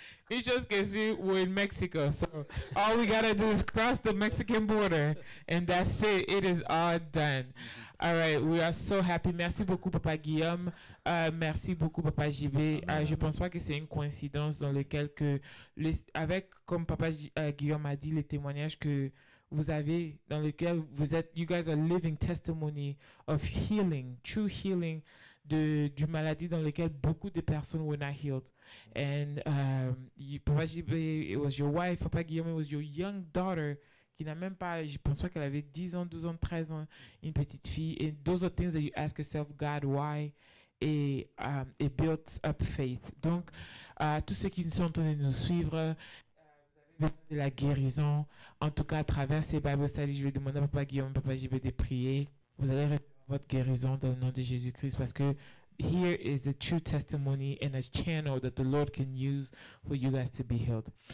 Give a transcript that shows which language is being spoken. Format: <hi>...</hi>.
<en>It's just because we're in Mexico, so all we gotta do is cross the Mexican border, and that's it. It is all done. All right, we are so happy.</en> <fr>Merci beaucoup, Papa Guillaume. Merci beaucoup, Papa JB. Je pense pas que c'est une coïncidence dans lequel que avec, comme Papa Guillaume a dit, les témoignages que vous avez, dans lequel vous êtes,</fr> <en>you guys are living testimony of healing, true healing</en> <fr>du maladie dans lequel beaucoup de personnes</fr> <en>were not healed.</en> <fr>And Papa JB,</fr> <en>it was your wife,</en> <fr>Papa Guillaume,</fr> <en>it was your young daughter</en> <fr>qui n'a même pas, je pense pas qu'elle avait 10 ans, 12 ans, 13 ans, une petite fille.</fr> <en>And those are things that you ask yourself, God, why? Et it builds up faith.</en> <fr>Donc, tous ceux qui sont en train de nous suivre, vous avez de la guérison. En tout cas, à travers ces Bible studies, je vais demander à Papa Guillaume, Papa JB de prier. Vous allez recevoir votre guérison dans le nom de Jésus-Christ parce que</fr> <en>here is the true testimony and a channel that the Lord can use for you guys to be healed.</en>